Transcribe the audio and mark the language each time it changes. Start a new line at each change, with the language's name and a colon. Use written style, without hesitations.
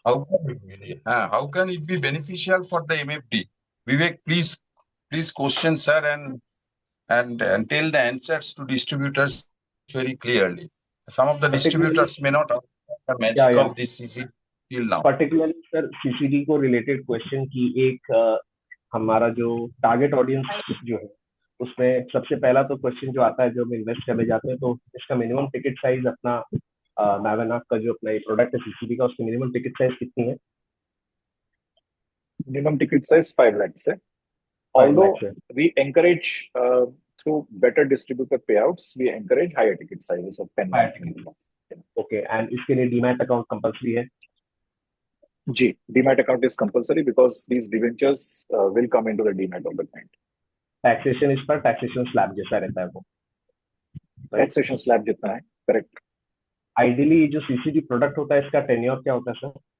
English: How can it be beneficial for the MFD? Vivek, please question, sir, and tell the answers to distributors very clearly. Some of the distributors may not understand the magic of this CCD till now.
Hindi: Particularly sir CCD को related question की एक हमारा जो target audience जो है उसमें सबसे पहला तो क्वेश्चन जो आता है जब इन्वेस्ट करने जाते हैं तो इसका मिनिमम टिकट साइज अपना नावेनाक का जो अपना ये प्रोडक्ट है CCD का, उसकी मिनिमम टिकट साइज कितनी है?
English: Minimum ticket size 5 lakhs है. Although we encourage through better distributor payouts, we encourage higher ticket sizes of 10 lakhs.
Hindi: Okay, and इसके लिए डीमैट अकाउंट कंपल्सरी है?
English: जी, demat account is compulsory because these debentures will come into the demat of the client.
Hindi: Taxation इस पर taxation slab जैसा रहता है वो, taxation slab जितना है, करेक्ट। आइडियली जो सीसीडी प्रोडक्ट होता है इसका टेन्योर क्या होता है सर?